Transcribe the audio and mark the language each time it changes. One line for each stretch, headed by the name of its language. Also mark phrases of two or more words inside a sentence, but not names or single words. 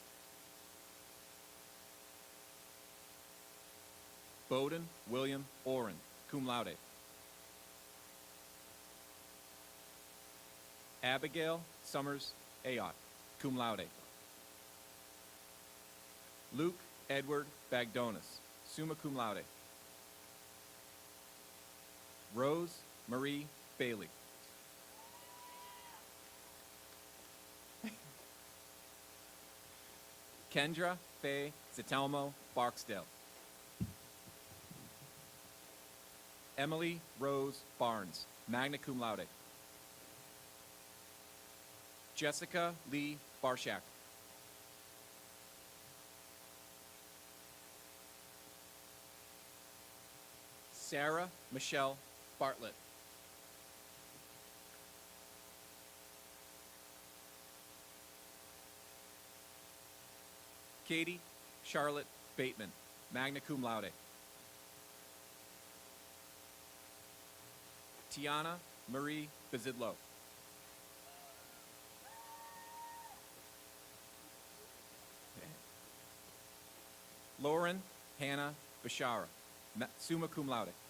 English: Bowden William Oren,
Latin: cum laude.
English: Abigail Summers Ayotte,
Latin: cum laude.
English: Luke Edward Bagdonis,
Latin: summa cum laude.
English: Rose Marie Bailey. Kendra Faye Zitelmo Barksdale. Emily Rose Barnes,
Latin: magna cum laude.
English: Jessica Lee Barshak. Sarah Michelle Bartlett. Katie Charlotte Bateman,
Latin: magna cum laude.
English: Tiana Marie Bezidlo. Lauren Hannah Bashara,
Latin: summa cum laude.